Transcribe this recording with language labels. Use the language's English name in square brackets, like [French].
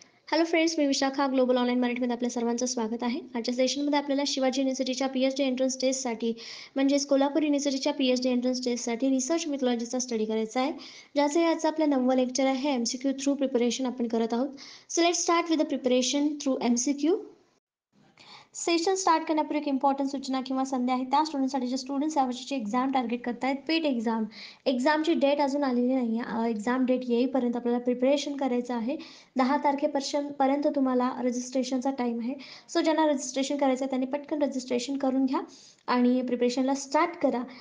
[Marathi] Hello friends, मी Vishakha global online मराठीमध्ये आपल्या सर्वांचं स्वागत आहे. आजच्या सेशनमध्ये आपल्याला शिवाजी युनिव्हर्सिटीच्या पी-एच-डी एंट्रन्स टेस्टसाठी म्हणजेच कोल्हापूर युनिव्हर्सिटीच्या पी-एच-डी एंट्रन्स टेस्टसाठी रिसर्च मेथॉलॉजीचा स्टडी करायचा आहे. ज्याचं याचं आपलं 9वं लेक्चर आहे. एम-सी-क्यू थ्रू प्रिपरेशन आपण करत आहोत. [English] So let's start with the preparation through MCQ. [Marathi] Session start करण्यापूर्वी एक इम्पॉर्टंट सूचना किंवा संधी आहे. त्या स्टुडंटसाठी जे स्टुडंट्स यावर्षीची एक्झाम टार्गेट करतायत पेट एक्झाम. एक्झामची डेट अजून आलेली नाही आहे. एक्झाम डेट येईपर्यंत आपल्याला प्रिपरेशन करायचं आहे. 10 तारखेपर्यंत तुम्हाला रजिस्ट्रेशनचा टाईम आहे. सो ज्यांना रजिस्ट्रेशन करायचं आहे त्यांनी पटकन रजिस्ट्रेशन करून घ्या आणि प्रिपरेशनला स्टार्ट करा.